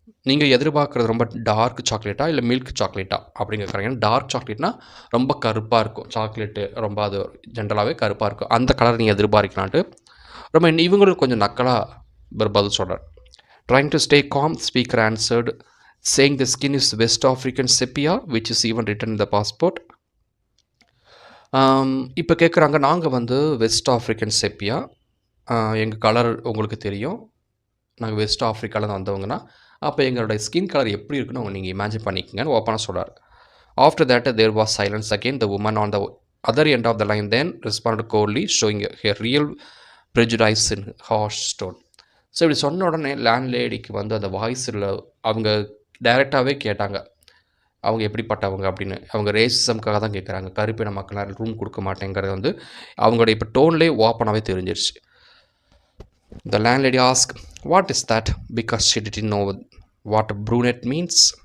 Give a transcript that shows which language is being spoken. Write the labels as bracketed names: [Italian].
[Tamil] நீங்கள் எதிர்பார்க்குறது ரொம்ப டார்க் சாக்லேட்டா இல்லை மில்க் சாக்லேட்டா அப்படின்னு கேட்குறாங்க. ஏன்னா டார்க் சாக்லேட்னா ரொம்ப கருப்பாக இருக்கும். சாக்லேட்டு ரொம்ப அது ஜென்ரலாகவே கருப்பாக இருக்கும். அந்த கலர் நீங்கள் எதிர்பார்க்கலான்ட்டு ரொம்ப இவங்களும் கொஞ்சம் நக்கலாக பதில் சொல்கிறார். [English] Trying to stay calm, speaker answered, saying the skin is West African sepia, which is even written in the passport. [Tamil] இப்போ கேட்குறாங்க, நாங்கள் வந்து வெஸ்ட் ஆஃப்ரிக்கன் செப்பியா, எங்கள் கலர் உங்களுக்கு தெரியும், நாங்கள் வெஸ்ட் ஆஃப்ரிக்காவில் வந்தவங்கன்னா, அப்போ எங்களோட ஸ்கின் கலர் எப்படி இருக்குன்னு நீங்கள் இமேஜின் பண்ணிக்கங்கன்னு ஓப்பனாக சொல்கிறார். [English] After that, there was silence again. The woman on the other end of the line then responded coldly, showing her real prejudice in harsh tone. [Tamil] So இப்படி சொன்ன உடனே லேண்ட்லேடிக்கு வந்து அந்த வாய்ஸில் அவங்க டைரெக்டாகவே கேட்டாங்க, அவங்க எப்படிப்பட்டவங்க அப்படின்னு. அவங்க ரேசிசம்காக தான் கேட்குறாங்க. கருப்பின மக்களால் ரூம் கொடுக்க மாட்டேங்கிறது வந்து அவங்களுடைய இப்போ டோன்லேயே ஓப்பனாகவே தெரிஞ்சிருச்சு. [English] The landlady asked, "What is that?" because she didn't know what brunette means.